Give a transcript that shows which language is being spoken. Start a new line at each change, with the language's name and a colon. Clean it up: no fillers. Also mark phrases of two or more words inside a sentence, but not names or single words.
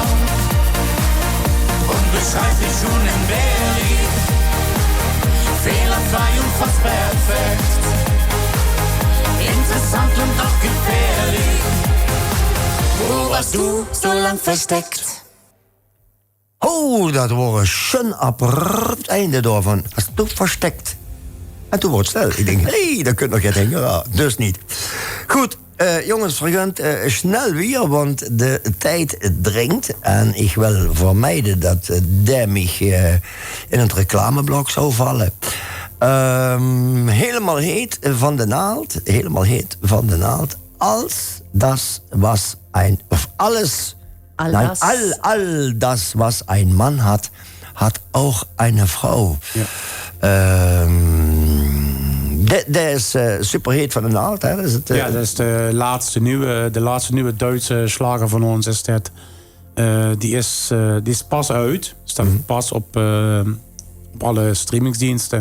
German: Unbeschreiblich, unentbehrlich, fehlerfrei und fast perfekt. Interessant und auch gefährlich, wo warst du so lang versteckt?
Dutch: Oh, dat wordt een schön abrupt einde door van.
German: Hast du versteckt?
Dutch: En toen wordt het stil. Ik denk, hé, dat kunt nog geen denken. Ja, dus niet. Goed, jongens, vergunt snel weer, want de tijd dringt. En ik wil vermijden dat Demmig in het reclameblok zou vallen. Helemaal heet van de naald. Helemaal heet van de naald.
German: Als das was ein...
Dutch: Of alles...
German: All nein, das. all das, was ein Mann hat, hat auch eine Frau. Ja.
Dutch: Dat is superheet van de naald, hè? Dat is het, Ja, dat is de laatste nieuwe Duitse slager van ons. Is dat, die is pas uit. Staat pas op alle streamingsdiensten.